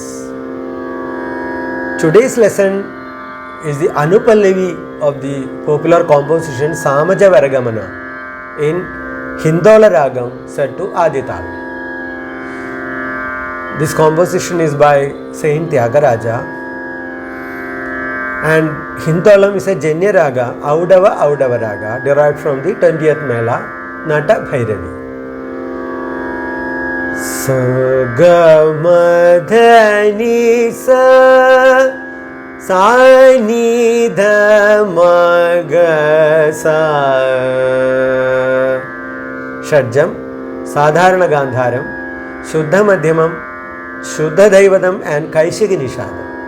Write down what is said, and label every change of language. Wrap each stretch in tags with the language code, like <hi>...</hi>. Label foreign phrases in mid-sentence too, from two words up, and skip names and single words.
<en>Today's lesson is the Anupallavi of the popular composition Samaja Varagamana in Hindola Ragam set to Aditalam. This composition is by Saint Tyagaraja, and Hindolam is a Janya Raga, Audava Raga, derived from the 20th Mela, Nata Bhairavi. Sa ga ma dha ni sa sa ni dha ma ga sa. Shadjam, Sadharana Gandharam, Shuddha Madhyamam, Shuddha Daivadam and Kaishiki Nishadam.</en>